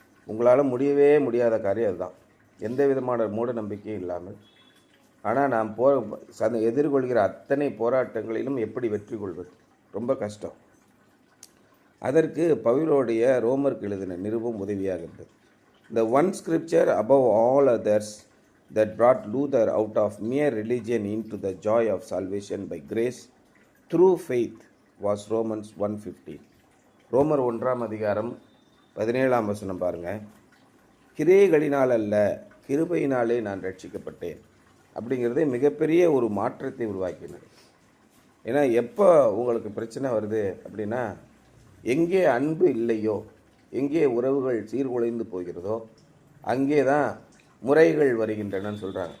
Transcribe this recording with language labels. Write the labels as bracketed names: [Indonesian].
[Tamil] உங்களால் முடியவே முடியாத காரியம் அதுதான். எந்த விதமான மூட நம்பிக்கையும் இல்லாமல், ஆனால் நாம் எதிர்கொள்கிற அத்தனை போராட்டங்களிலும் எப்படி வெற்றி கொள்வது ரொம்ப கஷ்டம். அதற்கு பவுலோடைய ரோமருக்கு எழுதின நிருபம் உதவியாக இருந்தது. [English] The one scripture above all others that brought Luther out of mere religion into the joy of salvation by grace through faith was Romans 1:15. [Tamil] ரோமர் 1ஆம் அதிகாரம் 17ஆம் வசனம் பாருங்கள். கிரியைகளினால் அல்ல, கிருபையினாலே நான் ரட்சிக்கப்பட்டேன் அப்படிங்கிறது மிகப்பெரிய ஒரு மாற்றத்தை உருவாக்கினது. ஏன்னா எப்போ உங்களுக்கு பிரச்சனை வருது அப்படின்னா, எங்கே அன்பு இல்லையோ, எங்கே உறவுகள் சீர்குலைந்து போகிறதோ, அங்கே தான் முறைகள் வருகின்றனன்னு சொல்கிறாங்க.